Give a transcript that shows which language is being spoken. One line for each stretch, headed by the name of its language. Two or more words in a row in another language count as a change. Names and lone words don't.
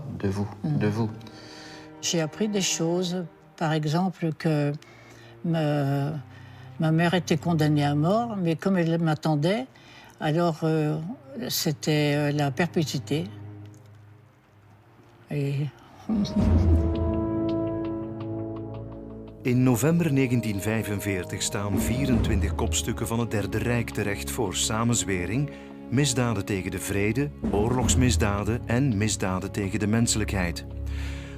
French: De vous. De vous. J'ai appris des choses. Par exemple, que ma mère était condamnée à mort, mais comme elle m'attendait, alors c'était la perpétuité. Et...
Dutch: In november 1945 staan 24 kopstukken van het Derde Rijk terecht voor samenzwering, misdaden tegen de vrede, oorlogsmisdaden en misdaden tegen de menselijkheid.